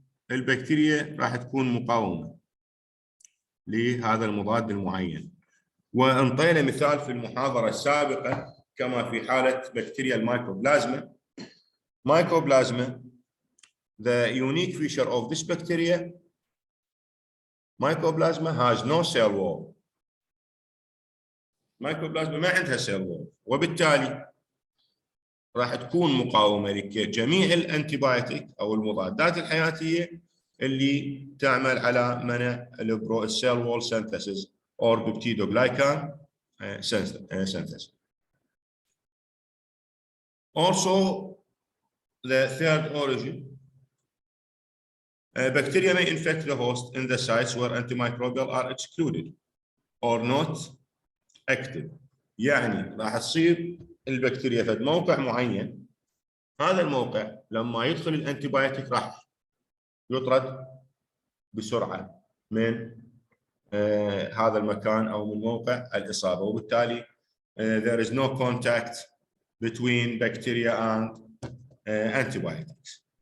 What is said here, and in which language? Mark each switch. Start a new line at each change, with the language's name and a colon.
Arabic: البكتيريا راح تكون مقاومة لهذا المضاد المعين. وانطينا مثال في المحاضرة السابقة كما في حالة بكتيريا المايكروبلازما.
English: Mycoplasma, the unique feature of this bacteria, Mycoplasma has no cell wall.
Arabic: Mycoplasma ما عندها cell wall، وبالتالي راح تكون مقاومة لجميع الانتيبايوتيك أو المضادات الحياتية اللي تعمل على منع السيل وول
English: synthesis or peptidoglycan synthesis. Also, the third origin, bacteria may infect the host in the sites where antimicrobial are excluded or not active.
Arabic: يعني راح تصير البكتيريا في موقع معين، هذا الموقع لما يدخل الانتيبايوتيك راح يطرد بسرعة من هذا المكان أو من موقع الإصابة، وبالتالي
English: there is no contact between bacteria and antibiotics.